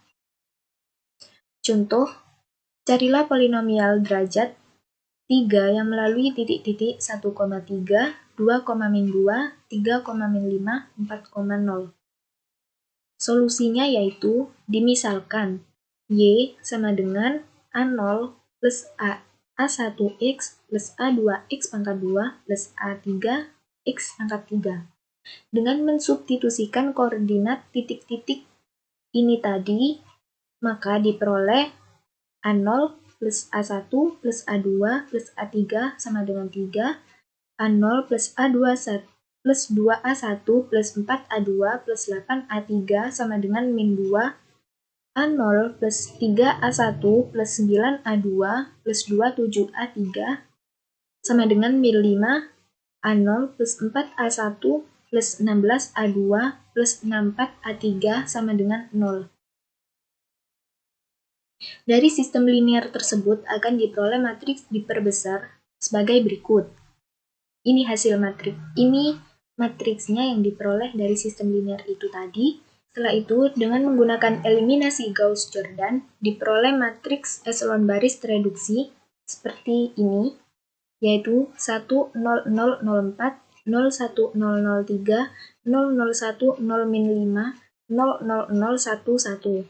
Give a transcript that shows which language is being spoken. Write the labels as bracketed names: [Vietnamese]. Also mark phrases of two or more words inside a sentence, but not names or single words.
[Indonesian] Contoh, carilah polinomial derajat 3 yang melalui titik-titik 1,3, 2,-2, 3,-5, 4,0. Solusinya yaitu dimisalkan Y sama dengan A0 plus A1x plus A2x pangkat 2 plus A3x pangkat 3. Dengan mensubstitusikan koordinat titik-titik ini tadi, maka diperoleh A0 plus A1 plus A2 plus A3 sama dengan 3, A0 plus A2 plus 2A1 plus 4A2 plus 8A3 sama dengan min 2, A0 plus 3A1 plus 9A2 plus 27A3 sama dengan min 5, A0 plus 4A1 plus 16A2 plus 64A3 sama dengan 0. Dari sistem linear tersebut akan diperoleh matriks diperbesar sebagai berikut. Ini hasil matriksnya yang diperoleh dari sistem linear itu tadi. Setelah itu, dengan menggunakan eliminasi Gauss-Jordan, diperoleh matriks eselon baris tereduksi seperti ini, yaitu 1, 0, 0, 0, 4, 0, 1, 0, 0, 3, 0, 0, 1, 0, min 5, 0, 0, 0, 1, 1.